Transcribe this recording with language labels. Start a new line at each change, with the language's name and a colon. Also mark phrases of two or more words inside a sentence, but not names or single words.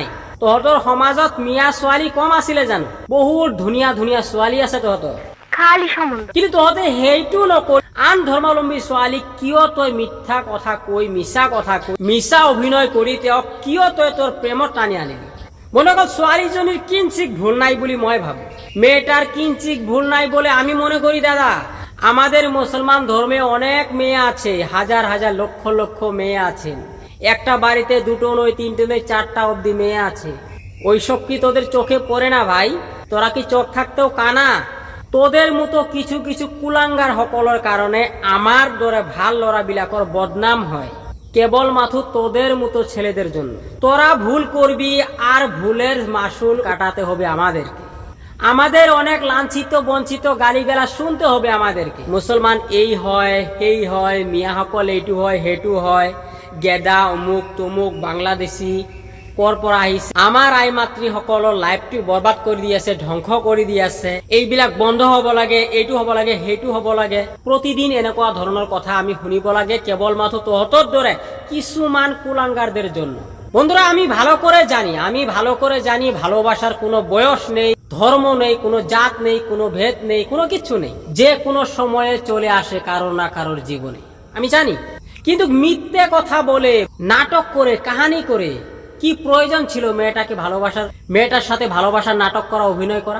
Assamese: তহঁতৰ সমাজত মিয়া ছোৱালী কম আছিলে জানো? বহুত ধুনীয়া ধুনীয়া ছোৱালী আছে তহঁতৰ, কিন্তু তহঁতে সেইটো নকৰি আন ধৰ্মাৱলম্বী ছোৱালীক কিয় তই মিথ্যা কথা কৈ, মিছা কথা কৈ, মিছা অভিনয় কৰি তেওঁক কিয় তই তোৰ প্ৰেমত টানি আনিলি? মনে কর ছোৱালীজনীৰ কিঞ্চিত ভুল নাই বুলি মই ভাবো,
Bangla: মেয়েটার কিঞ্চিত ভুল নাই বলে আমি মনে করি। দাদা, আমাদের মুসলমান ধর্মে অনেক মেয়ে আছে, হাজার হাজার লক্ষ লক্ষ মেয়ে আছেন। একটা বাড়িতে দুটো নয়, তিনটে নয়, চারটা অবধি মেয়ে আছে। ওইসব কি তোদের চোখে পড়ে না ভাই? তোরা কি চোখ থাকতেও কানা? তোদের মতো কিছু কিছু কুলাঙ্গার সকলের কারণে
Assamese: আমার দরে ভাল লড়াবিলাকর
Bangla: বদনাম হয়, কেবল মাত্র তোদের মতো ছেলেদের জন্য। তোরা ভুল করবি আর ভুলের মাসুল কাটাতে হবে আমাদেরকে। আমাদের অনেক লাঞ্ছিত বঞ্চিত গালিগালা শুনতে হবে আমাদেরকে।
Assamese: মুসলমান এই হয়, সেই হয়, মিয়া সকল এইটো হয়, হেটু হয়, গেদা, অমুক তমুক, বাংলাদেশী কৰ পৰা আহিছে, আমাৰ আই মাতৃ সকলৰ লাইফটো বৰবাদ কৰি দি আছে, ধ্বংস কৰি দি আছে। এইবিলাক বন্ধ হ'ব লাগে, এইটো হ'ব লাগে, সেইটো হ'ব লাগে। প্ৰতিদিন এনেকুৱা ধৰণৰ কথা আমি শুনিব লাগে, কেৱল মাত্ৰ তহঁতৰ দৰে কিছুমান
Bangla: কুলাঙ্গারদের জন্য। বন্ধুরা, আমি ভালো করে জানি ভালোবাসার কোনো বয়স নেই, ধর্ম নেই, কোনো জাত নেই, কোনো ভেদ নেই, কোনো কিছু নেই। যে কোনো সময়ে চলে আসে কারোর না কারোর জীবনে, আমি জানি। কিন্তু মিথ্যে কথা বলে, নাটক করে, কাহানি করে কি প্রয়োজন ছিল মেয়েটার সাথে ভালোবাসার নাটক করা, অভিনয় করা?